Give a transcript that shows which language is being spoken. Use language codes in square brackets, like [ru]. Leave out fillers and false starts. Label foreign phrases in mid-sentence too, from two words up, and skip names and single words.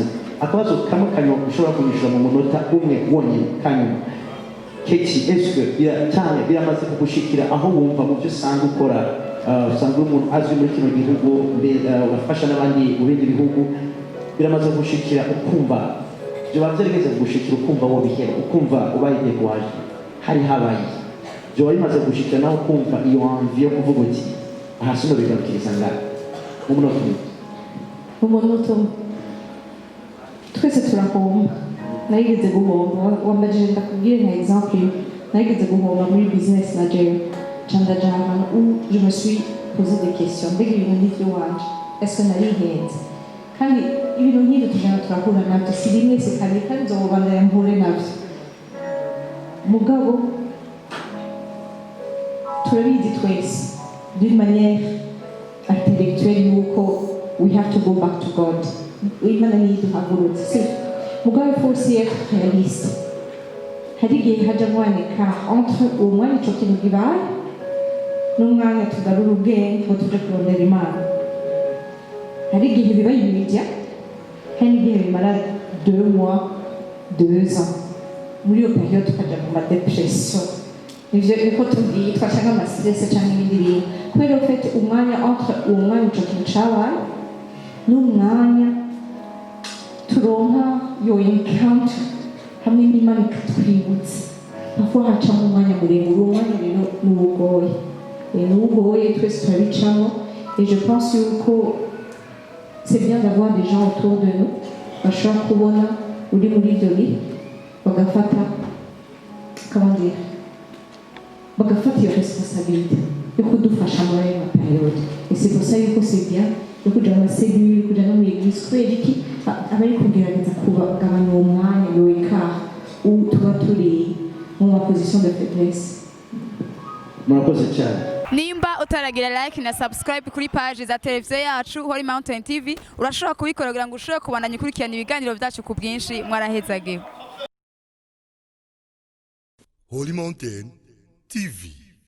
[rn] Akabazo kamwe kanyuma ushobora kunyishura mu munota umwe wonyene kanyuma, keti eske biramaze kugushikira aho wumva mu byo usanga ukora, usanga umuntu azwi muri kino gihugu, urafasha n'abandi mu bindi bihugu, biramaze gushikira ukumva byoba byarigeze gushikira ukumva wo bihera, ukumva ubaye découragé, hari habaye byoba bimaze gushikira naho ukumva iyo envie yo kuvuga uti aha sino bigarukiriza ngaho umuntu twese turahomba. Narigeze guhomba, wambajije ndakubwire nka exemple, narigeze guhomba muri business na jewe candaja ahantu [fr] où je me suis posé des questions. [rn] Mbega ibintu n'ivy'iwanje, [fr] est-ce que [rn] narihenze? kandi ibintu nk'ibyo tujana turahura nabyo si rimwe si kabiri kandi nzobandanya mpure nabyo mugabo turabizi twese [fr] d'une manière intellectuelle [rn] yuko [en] we have to go back to God [rn] imana niyiduhagurutse si mugabo [fr] il faut aussi être réaliste [rn] hari igihe hajamwo écart entre umwanya ico kintu kibaye n'umwanya tugarura ubwenge ngo tuje kurondera imana hari igihe biba immédiat hari igihe bimara 2 mois 2 ans muri iyo période tukaja mu madépression nivyo niko tugiye twashaka amastress cyangwa ibindi bintu kubera ufite umwanya entre uwo mwanya ico kintu cabaye n'umwanya turonka yo encounter hamwe n'imana ikatwibutsa parfois hacamo umwanya muremure umwanya rero n'ubugoye twese turabicamo [fr] et je pense [rn] yuko [fr] c'est bien d'avoir des gens autour de nous [rn] bashobora kubona uri muri ibyo bihe bagafata [fr] comment dire [rn] bagafata iyo responsabilité yo kudufasha muri ayo maperiode [fr] et c'est pour ça [rn] yuko [fr] c'est bien [rn] yo kuja mu maselule kuja no mu église kubera iki abari kugerageza kugabanya uwo mwanya yo [fr] écart où [rn] tuba turi mu maposition [fr] de faiblesse. [rn] murakoze cyane. Nimba utaragira like na subscribe kuri page za televiziyo yacu Holy Mountain TV urashobora kubikora kugira ngo ushobore kubandanya ukurikirana ibiganiro byacu ku bwinshi mwarahezageho. Holy Mountain TV.